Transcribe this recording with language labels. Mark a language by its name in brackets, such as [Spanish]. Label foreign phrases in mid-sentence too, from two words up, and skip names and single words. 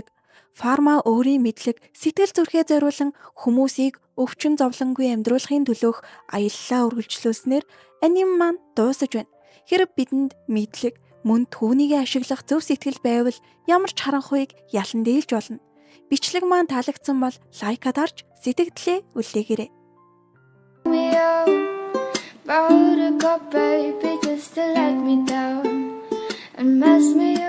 [Mongolian] Фарма өөрийн мэдлэг, сэтгэл зүрхээ зориулан хүмүүсийг өвчин зовлонгүй амьдруулахын төлөөх аяллаа үргэлжлүүлснээр аним маань дуусаж байна. Хэрэг бидэнд мэдлэг, мөн түүнийг ашиглах зөв сэтгэл байвал ямар ч харанхуйг ялан дийлж болно. Бичлэг маань таалагдсан бол лайкад дарж сэтгэгдлээ үлдээгээрэй. [English] Baby, just to let me down and mess me